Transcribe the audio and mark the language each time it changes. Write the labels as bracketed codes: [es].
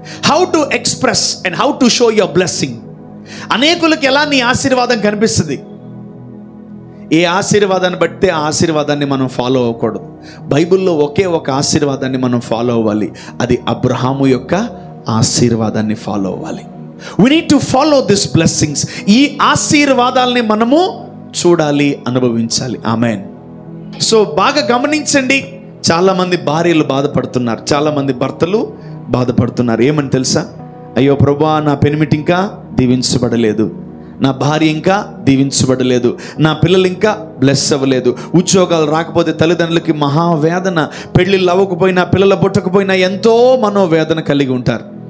[en] How to express and how to show your blessing. [te] అనేకులకు ఎలా నీ ఆశీర్వాదం కనిపిస్తుంది? ఏ ఆశీర్వాదాన్ని బట్టి ఆ ఆశీర్వాదాన్ని మనం ఫాలో అవ్వకూడదు. బైబిల్లో ఒకే ఒక ఆశీర్వాదాన్ని మనం ఫాలో అవ్వాలి, అది అబ్రహాము యొక్క ఆశీర్వాదాన్ని ఫాలో అవ్వాలి. [en] we need to follow this blessings. [te] ఈ ఆశీర్వాదాలని మనము చూడాలి, అనుభవించాలి. ఆమేన్. సో బాగా గమనించండి, చాలామంది భార్యలు బాధపడుతున్నారు, చాలామంది భర్తలు బాధపడుతున్నారు. ఏమని తెలుసా? అయ్యో ప్రభువా, నా పెనిమిటి ఇంకా దీవించబడలేదు, నా భార్య ఇంకా దీవించబడలేదు, నా పిల్లలు ఇంకా బ్లెస్ అవ్వలేదు, ఉద్యోగాలు రాకపోతే తల్లిదండ్రులకి మహావేదన, పెళ్ళిళ్ళు అవ్వకపోయినా పిల్లలు పుట్టకపోయినా ఎంతో మనోవేదన కలిగి ఉంటారు.